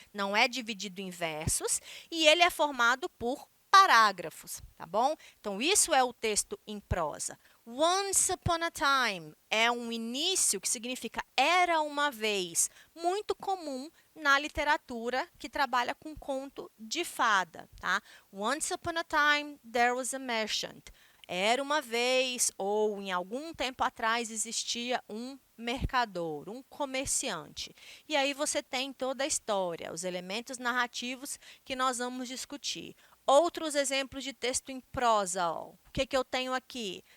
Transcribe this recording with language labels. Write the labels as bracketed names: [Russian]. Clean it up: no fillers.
[Portuguese] Não é dividido em versos, e ele é formado por parágrafos, tá bom? Então, isso é o texto em prosa. [English] Once upon a time [Portuguese] é um início que significa era uma vez, muito comum na literatura que trabalha com conto de fada, tá? [English] Once upon a time there was a merchant. [Portuguese] Era uma vez ou em algum tempo atrás existia um mercador, um comerciante. E aí você tem toda a história, os elementos narrativos que nós vamos discutir. Outros exemplos de texto em prosa, O que eu tenho aqui?